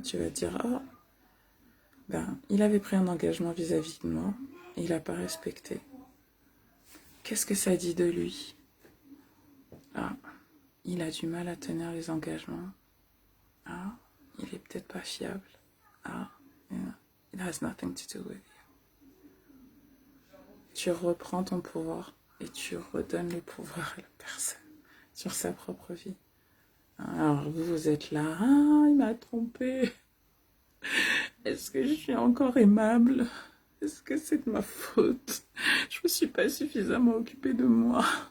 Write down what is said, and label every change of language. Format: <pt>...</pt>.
<fr>Tu vas te dire, oh, ben, il avait pris un engagement vis-à-vis de moi et il n'a pas respecté. Qu'est-ce que ça dit de lui? Ah, il a du mal à tenir les engagements. Ah, il est peut-être pas fiable.</fr> <en>Ah, yeah. It has nothing to do with you.</en> <fr>Tu reprends ton pouvoir et tu redonnes le pouvoir à la personne sur sa propre vie. Alors vous êtes là, ah, il m'a trompé. Est-ce que je suis encore aimable? Est-ce que c'est de ma faute? Je me suis pas suffisamment occupée de moi.</fr>